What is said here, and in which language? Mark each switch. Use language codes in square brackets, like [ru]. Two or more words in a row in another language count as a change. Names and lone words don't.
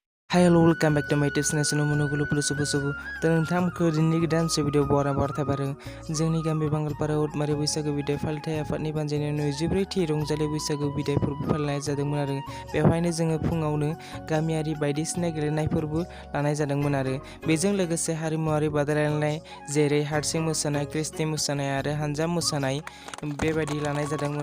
[en] Hi, hello, welcome back to my [brx] tips national monogulu subu नोंथांमोनखौ दिनैनि गोदान भिडिअ बराबर थाबारो जोंनि गामि बांगालपारायाव उदमारि बैसागु बिदाय फालिथाय आफादनि बानजायनायाव 24थि रंजालि बैसागु बिदाय फोरबो फालिनाय जादोंमोन आरो बेवहायनो जोङो फुङावनो गामियारि बायदिसिना गेलेनाय फोरबो लानाय जादोंमोन आरो बेजों लोगोसे हारिमुआरि बादायलायनाय जेरै हारसिं मोसानाय क्रिस्टि मोसानाय आरो हानजा मोसानाय बेबायदि लानाय जादोंमोन